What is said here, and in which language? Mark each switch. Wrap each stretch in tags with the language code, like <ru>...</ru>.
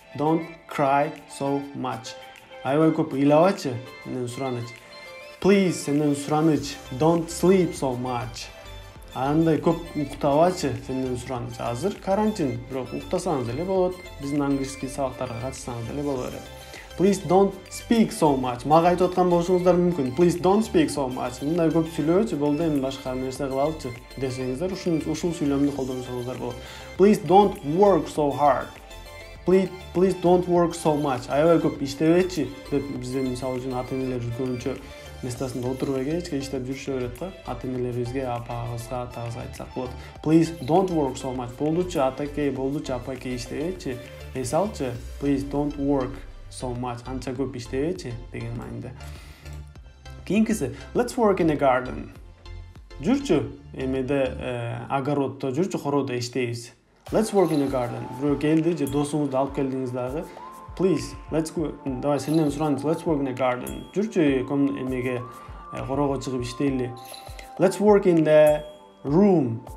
<en>Don't cry so much.</en> <ky>Аябай көп ыйлабачы, менден сураныч. Please, senden сураныч.</ky> <en>Don't sleep so much.</en> <ky>Андай көп уктабачы, сенден сураныч. Азыр карантин, бирок уктасаңыз деле болот. Биздин английский сабактарга катышсаңыз деле боло берет.</ky> <en>Please don't speak so much.</en> <ky>Мага айтып аткан болушуңуздар мүмкүн.</ky> <en>Please don't speak so much.</en> <ky>Мындай көп сүйлөөчү, болду эми башка нерсе кылалычы десеңиздер, ушул сүйлөмдү колдонсоңуздар болот.</ky> <en>Please don't work so hard. Please don't work so much.</en> <ky>Аябай көп иштебечи деп бизде мисалы үчүн ата-энелер көбүнчө местасында отуруп кечке иштеп жүрүшө берет го. Ата-энелерибизге, апагызга, атагызга айтсак болот.</ky> <en>Please don't work so much.</en> <ky>Болдучу атаке, болдучу апаке иштебечи. Эсалчы.</ky> <en>Please don't work so much.</en> <ky>Анча көп иштебечи деген мааниде.</ky> <en>Кийинкиси let's work in a garden.</en> <ky>Жүрчү эмеде огороддо, жүрчү короодо иштейбиз.</ky> <en>Let's work in a garden.</en> <ky>Бирөө келди же досуңузду алып келдиңиз дагы.</ky> <en>Please, let's go.</en> <ky>Давай сенден сураныч.</ky> <en>Let's work in a garden.</en> <ky>Жүрчү эмеге короого чыгып иштейли.</ky> <en>Let's work in the room.</en>